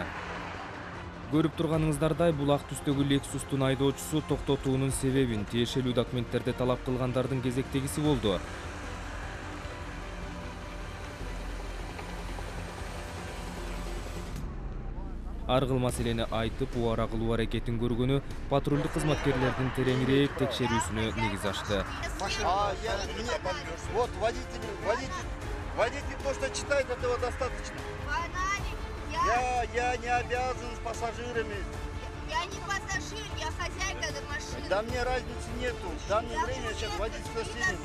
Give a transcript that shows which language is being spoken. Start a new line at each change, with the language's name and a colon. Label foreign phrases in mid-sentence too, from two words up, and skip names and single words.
Kyrgyz: Көрүп турганыңыздардай, бул ак түстөгү Lexustун айдоочусу токтотуунун себебин, тиешелүү документтерди талап кылгандардын кезектегиси болду. Ар кыл маселени айтып, убара кылуу аракетин көргөнү патрулдук кызматкерлердин тереңирээк текшерүүсүнө негиз ачты.
Russian: Вот водитель то, что читает, этого достаточно. Я не обязан с пассажирами. Я не пассажир, я хозяйка этой машины. Да мне разницы нету. В данное время сейчас водительство снимем.